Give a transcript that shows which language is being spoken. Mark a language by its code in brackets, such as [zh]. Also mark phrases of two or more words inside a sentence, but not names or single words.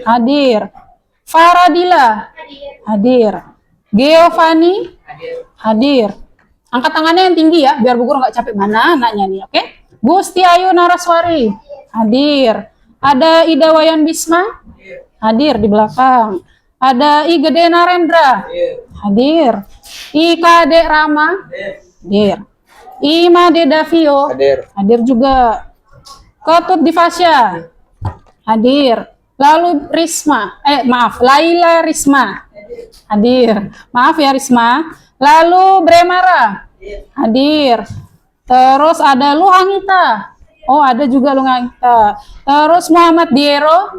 [id] Hadir. Faradila. Hadir. Giovanni. Hadir. Angkat tangannya yang tinggi ya, biar Bu Guru nggak capek. Mana anaknya nih, oke? Gusti Ayu Naraswari. Hadir. Ada Ida Wayan Bisma. Hadir di belakang. Ada I Gede Narendra. Hadir. I Kade Rama. Hadir. I Made Davio. Hadir. Hadir juga. Ketut Divasya. Hadir. Lalu Risma. Laila Risma. Hadir. Maaf ya Risma. Lalu Bremara. Hadir. Terus ada Luhangita. Oh, ada juga Luhangita. Terus Muhammad Diero.